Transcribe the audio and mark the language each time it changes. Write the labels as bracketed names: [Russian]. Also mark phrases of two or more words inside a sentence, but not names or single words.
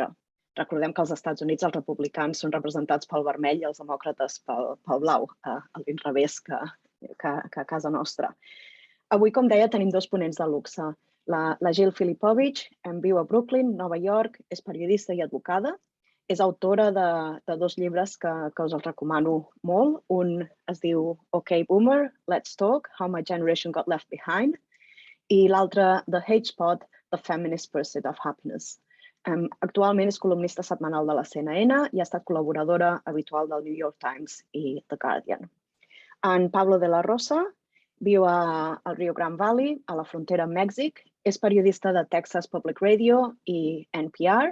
[Catalan] Recordem que als Estats Units els republicans són representats pel vermell i els demòcrates pel blau, a l'inrevés que a casa nostra. Avui, com deia, tenim dos ponents de luxe. La Filipovic viu a Brooklyn, Nova York, és periodista i advocada. És autora de dos llibres que us els recomano molt. Un es diu OK Boomer, Let's Talk, How My Generation Got Left Behind. I l'altre, The Hate Spot, The Feminist Pursuit of Happiness. Actualment és columnista setmanal de la CNN i ha estat col·laboradora habitual del New York Times i The Guardian. En Pablo De La Rosa viu al Rio Grande Valley, a la frontera amb Mèxic. És periodista de Texas Public Radio i NPR.